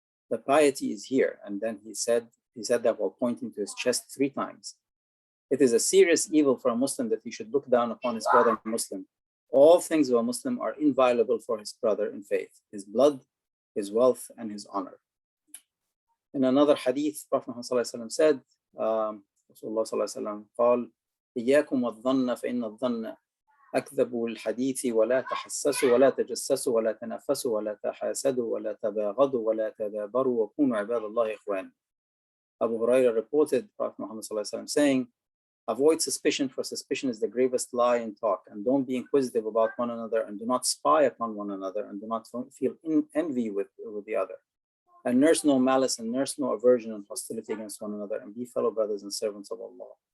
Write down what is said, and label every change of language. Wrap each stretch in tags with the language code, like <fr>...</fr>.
<en>The piety is here. And then he said that while pointing to his chest 3 times. It is a serious evil for a Muslim that he should look down upon his brother Muslim. All things of a Muslim are inviolable for his brother in faith, his blood, his wealth, and his honor. In another hadith, Prophet ﷺ said,</en> <ar>Rasulullah ﷺ قال إياكم والظن فإن الظن أكذب الحديث ولا تحسسوا ولا تجسسوا ولا تنافسوا ولا تحاسدوا ولا تباغضوا ولا تدابروا وكونوا عباد الله إخوانا.</ar> <en>Abu Huraira reported Prophet Muhammad ﷺ saying, avoid suspicion, for suspicion is the gravest lie in talk, and don't be inquisitive about one another, and do not spy upon one another, and do not feel envy with the other. And nurse no malice, and nurse no aversion and hostility against one another, and be fellow brothers and servants of Allah.</en>